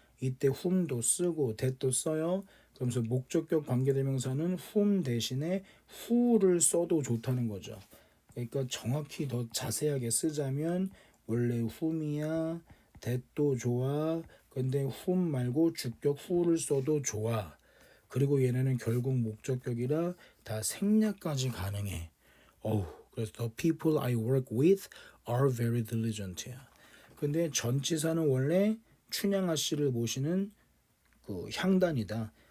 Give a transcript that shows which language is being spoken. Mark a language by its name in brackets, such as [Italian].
[Korean] 이때 whom도 쓰고 that도 써요. 그러면서 목적격 관계대명사는 whom 대신에 who를 써도 좋다는 거죠. 그러니까 정확히 더 자세하게 쓰자면 원래 whom이야, that도 좋아. 근데 whom 말고 주격 who를 써도 좋아. 그리고 얘네는 결국 목적격이라 다 생략까지 가능해. 그래서 [English] the people I work with are very diligent. [Korean] 근데 전치사는 원래 춘향 아씨를 모시는 그 향단이다.